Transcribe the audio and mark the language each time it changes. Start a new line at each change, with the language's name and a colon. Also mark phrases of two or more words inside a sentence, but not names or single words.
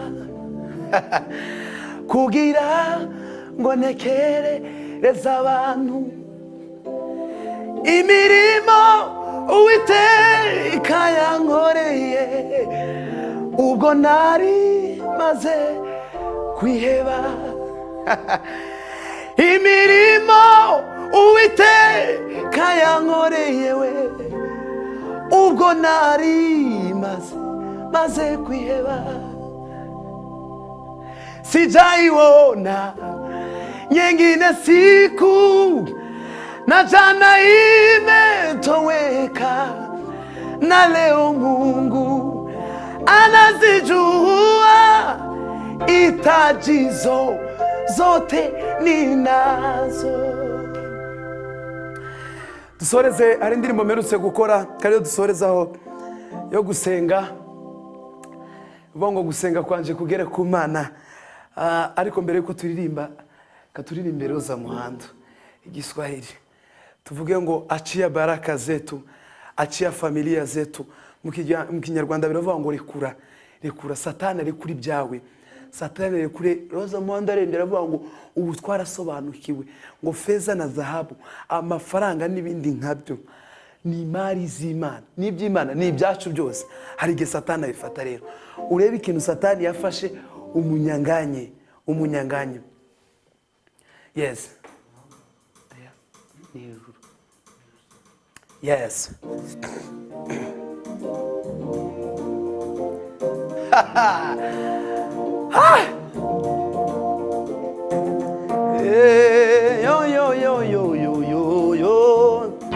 Kinyarwanda: kugira ngo nekerereze abantu imirimo Uwiteka yankoreye ubwo nari maze kwiheba imirimo Uwiteka yankoreye we ubwo nari maze kwiheba
Swahili: sijaiona nyingine siku na jana imetoweka na leo Mungu anazijua itajizo zote ninazo.
Kinyarwanda: Dusoreze hari indirimbo mperutse gukora kandi dusorezaho yo gusenga bongo gusenga kwanje kugere ku Mana ariko mbere yuko turirimba katuririmbe roza muhando igiswahili tuvuge ngo
Swahili: achia baraka zetu achia familia zetu.
Kinyarwanda: Mu Kinyarwanda biravuga ngo rekura Satani ari kuri byawe, Satani ari kuri Roza Muhanda arendera avuga ngo ubu twarasobanukiwe ngo feza na zahabu, amafaranga n'ibindi nkabyo ni imari z'Imana, n'iby'Imana ni ibyacu byose. Hari igihe Satani abifata rero, urebe ikintu Satani yafashe umunyanganye.
English: Yes. Yes. Yo.